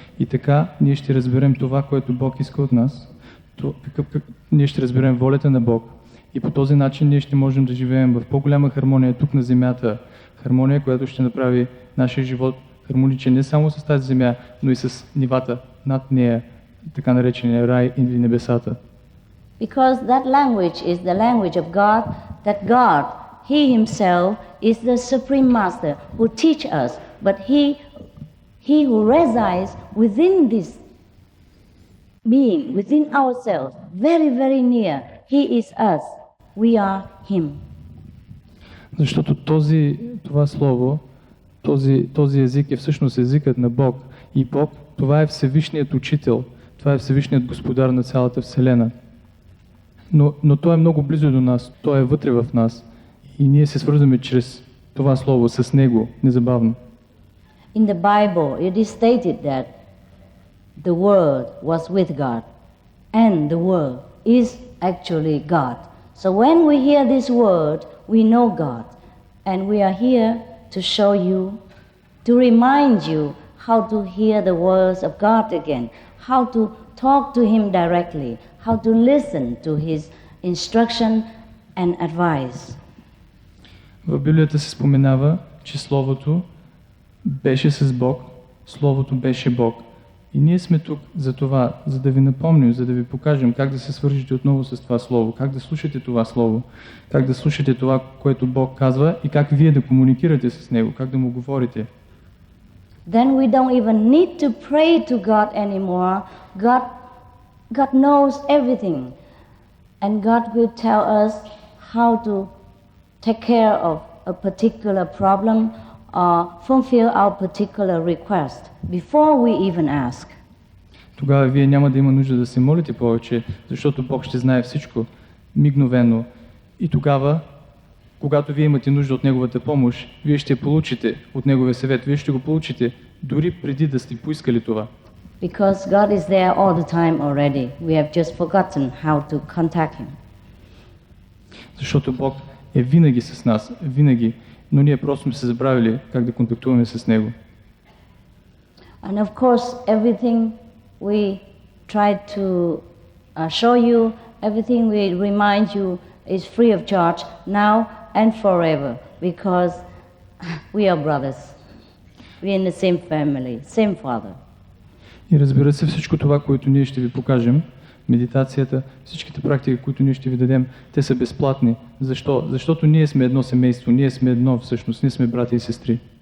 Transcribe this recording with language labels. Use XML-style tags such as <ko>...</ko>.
<bg>И така ние ще разберем това, което Бог иска от нас. Ние ще разберем волята на Бог. И по този начин ние ще можем да живеем в по-голяма хармония тук на земята. Хармония, която ще направи нашия живот хармоничен не само с тази земя, но и с нивата над нея, така наречения рай или небесата.</bg> <en>Because that language is the language of God, that God, He Himself, is the Supreme Master who teach us, but He who resides within this being, within ourselves, very, very near, He is us, we are Him.</en> <bg>Защото това слово, този език е всъщност езикът на Бог. И Бог, това е Всевишният Учител, това е Всевишният Господар на цялата Вселена. Но Той е много близо до нас, Той е вътре в нас. И ние се свързваме чрез това слово с Него, незабавно.</bg> <en>In the Bible, it is stated that the Word was with God, and the Word is actually God. So when we hear this word, we know God, and we are here to show you, to remind you how to hear the words of God again, how to talk to Him directly, how to listen to His instruction and advice.</en> <bg>В Библията се споменава, че Словото беше с Бог, Словото беше Бог. И ние сме тук за това, за да ви напомним, за да ви покажем как да се свържете отново с това Слово, как да слушате това Слово, как да слушате това, което Бог казва и как вие да комуникирате с Него, как да Му говорите.</bg> <en>Then we don't even need to pray to God anymore. God knows everything, and God will tell us how to take care of a particular problem or fulfill our particular request before we even ask.</en> <bg>Тогава вие няма да има нужда да се молите повече, защото Бог ще знае всичко мигновено. И тогава, когато вие имате нужда от Неговата помощ, вие ще получите от Неговия съвет, вие ще го получите дори преди да сте поискали това.</bg> <en>Because God is there all the time already. We have just forgotten how to contact Him.</en> <bg>Защото Бог е винаги с нас, винаги, но ние просто сме се забравили как да контактуваме с Него.</bg> <en>And of course, everything we try to show you, everything we remind you is free of charge now and forever, because we are brothers. We are in the same family, same father.</en> <bg>И разбира се, всичко това, което ние ще ви покажем, медитацията, всичките практики, които ние ще ви дадем, те са безплатни. Защо? Защото ние сме едно семейство, ние сме едно всъщност, ние сме братя и сестри.</bg>